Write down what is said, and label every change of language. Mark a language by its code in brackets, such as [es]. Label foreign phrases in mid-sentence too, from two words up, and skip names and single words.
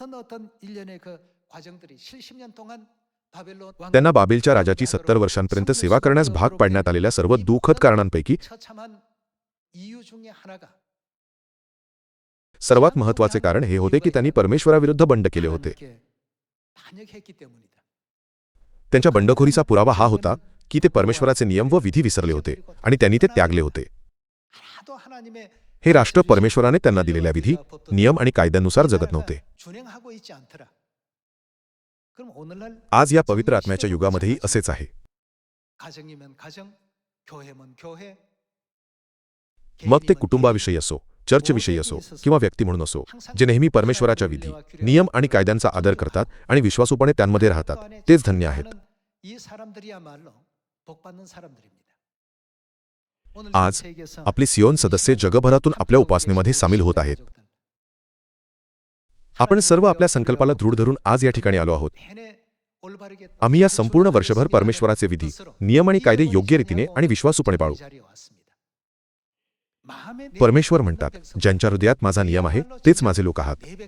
[mr] त्यांना बाबेलच्या राजाची 70 वर्षांपर्यंत सेवा करण्यास भाग पाडण्यात आलेल्या सर्व दुःखद कारणांपैकी सर्वात महत्त्वाचे कारण हे होते की त्यांनी परमेश्वराविरुद्ध बंड केले होते. त्यांच्या बंडखोरीचा पुरावा हा होता की ते परमेश्वराचे नियम व विधी विसरले होते आणि त्यांनी ते त्यागले होते. [ko] 하나도 하나님의 [mr] हे राष्ट्र परमेश्वराने त्यांना दिलेल्या विधी, नियम आणि कायद्यानुसार जगत नव्हते. [ko] 준행하고 있지 않더라. 그럼 오늘날 [mr] आज या पवित्र आत्म्याच्या युगामध्येही असेच आहे. [ko] 가정이면 가정, 교회면 교회. [mr] मग ते कुटुंबाविषयी असो, चर्चविषयी असो किंवा व्यक्ती म्हणून असो, जे नेहमी परमेश्वराच्या विधी, नियम आणि कायद्यांचा आदर करतात आणि विश्वासूपणे त्यांमध्ये राहतात, तेच धन्य आहेत. [ko] 이 사람들이야말로 복받는 사람들입니다. 오늘 [mr] आज [ko] 세계에서 [mr] आपले सियोन सदस्य जगभरातून आपल्या उपासनेमध्ये सामील होत आहेत. आपण सर्व आपल्या संकल्पाला दृढ धरून आज या ठिकाणी आलो आहोत. आम्ही या संपूर्ण वर्षभर परमेश्वराचे विधी, नियम आणि कायदे योग्य रीतीने आणि विश्वासूपणे पाळू. परमेश्वर म्हणतात, ज्यांच्या हृदयात माझा नियम आहे तेच माझे लोक आहात.